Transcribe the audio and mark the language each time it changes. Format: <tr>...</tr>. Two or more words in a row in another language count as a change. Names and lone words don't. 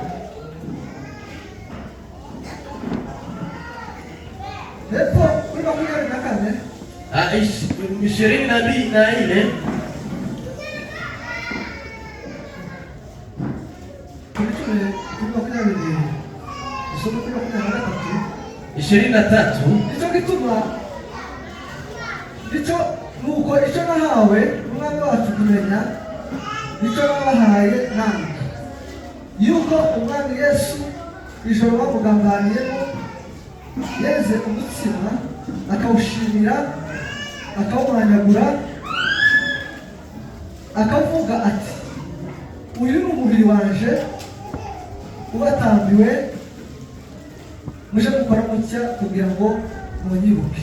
<sw>Ishirini na mbili na ile ishirini na tatu</sw> <rw>icyo nuko icyo nahawe umwami wacu kumenya icyo nabahaye nange yuko umwami Yesu ijoro bamugambaniyemo yeze umutsima akawushimira akawumanyagura akavuga ati uyu ni umubiri wanje ubatambiwe muje gukora mutya kugira ngo munyibuke.</rw>